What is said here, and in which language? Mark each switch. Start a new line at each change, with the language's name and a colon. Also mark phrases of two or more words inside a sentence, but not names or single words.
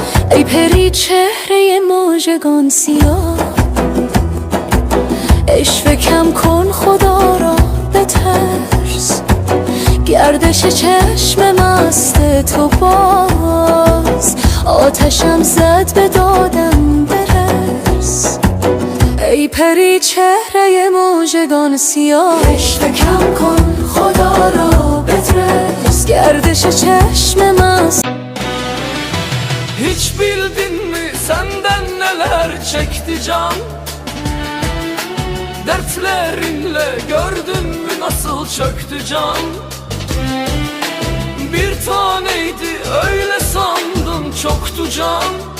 Persian: ای پری چهره مژگان سیاه عشوه کم کن خدا را بترس گردش چشم مست تو باز آتشم زد به دادم برس ای پری چهره مژگان siyah عشق کم کن خدا را بترس گردش چشم مست
Turkish: Hiç bildin mi senden neler çekti can? Dertlerinle gördün mü nasıl çöktü can? Bir taneydi öyle sandın çoktu can.